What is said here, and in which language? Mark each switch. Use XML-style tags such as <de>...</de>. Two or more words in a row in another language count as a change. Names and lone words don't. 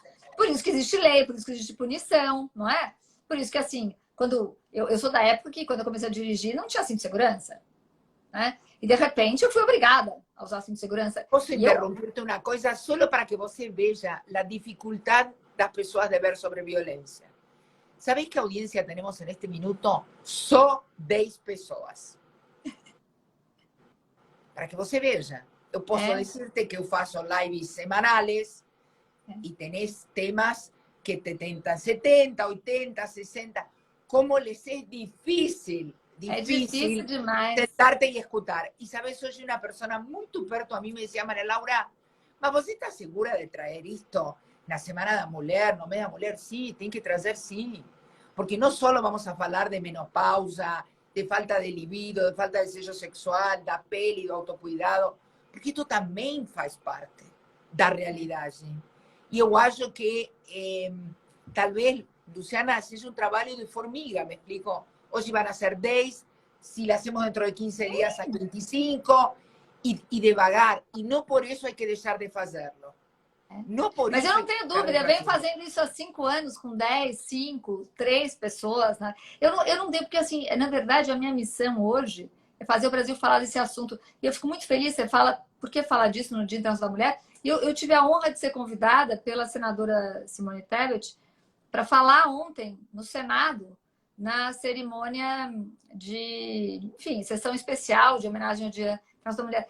<pt>Por isso que existe lei, por isso que existe punição, não é? Por isso que, assim, quando eu sou da época que, quando eu comecei a dirigir, não tinha cinto de segurança. Né? E, de repente, eu fui obrigada a usar cinto de segurança. Posso interromper-te uma coisa, só para que você veja a dificuldade das pessoas de ver sobre violência.</pt> <es>¿Sabéis que audiencia tenemos en este minuto?</es> <pt>Só 10 pessoas. Para que você veja. Eu posso dizer-te que eu faço lives semanales e</pt> <es>tenés temas</es> <pt>que te tentan 70, 80, 60. Como les é difícil demais sentarte e escutar. E sabes, hoje uma pessoa muito perto a mim me dizia: Maria Laura, mas você está segura de trazer isto na Semana da Mulher, no mês da Mulher? Sim, tem que trazer, sim. Porque não só vamos a falar de menopausa, de falta de libido, de falta de desejo sexual, da pele, do autocuidado, porque isto também faz parte da realidade. E eu acho que talvez, Luciana, seja um trabalho de formiga, me explico?</pt> <es>Hoje van a ser 10, si la hacemos dentro de 15 días a 25, y devagar. Y no por eso hay que dejar de hacerlo. No por</es> <pt>Mas isso eu não tenho dúvida, eu venho fazendo isso há 5 anos, com 10, 5, 3 pessoas. Né? Eu não devo, porque assim, na verdade, a minha missão hoje é fazer o Brasil falar desse assunto. E eu fico muito feliz, você fala, por que falar disso no Dia Internacional da Mulher? Eu tive a honra de ser convidada pela senadora Simone Tebet para falar ontem no Senado, na cerimônia de, enfim, sessão especial de homenagem ao Dia Internacional da Mulher.</pt>